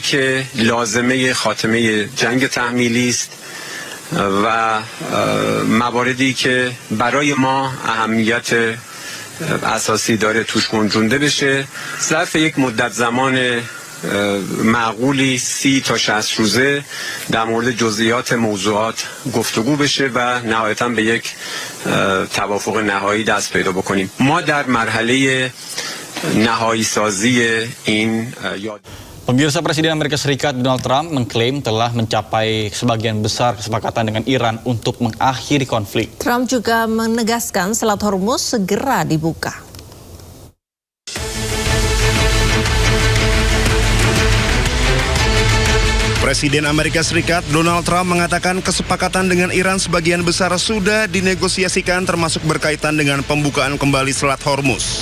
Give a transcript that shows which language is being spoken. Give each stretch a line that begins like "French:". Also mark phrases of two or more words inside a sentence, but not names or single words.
Persian: که لازمه خاتمه جنگ تحمیلی است و مواردی که برای ما اهمیت اساسی داره توش گنجونده بشه، ظرف یک مدت زمان معقولی 30 تا 60 روزه در مورد جزئیات موضوعات گفتگو بشه و نهایتاً به یک توافق نهایی دست پیدا بکنیم. ما در مرحله نهایی سازی این یاد.
Indonesian: Pemirsa, Presiden Amerika Serikat Donald Trump mengklaim telah mencapai sebagian besar kesepakatan dengan Iran untuk mengakhiri konflik. Trump juga menegaskan Selat Hormuz segera dibuka. Presiden Amerika Serikat Donald Trump mengatakan kesepakatan dengan Iran sebagian besar sudah dinegosiasikan, termasuk berkaitan dengan pembukaan kembali Selat Hormuz.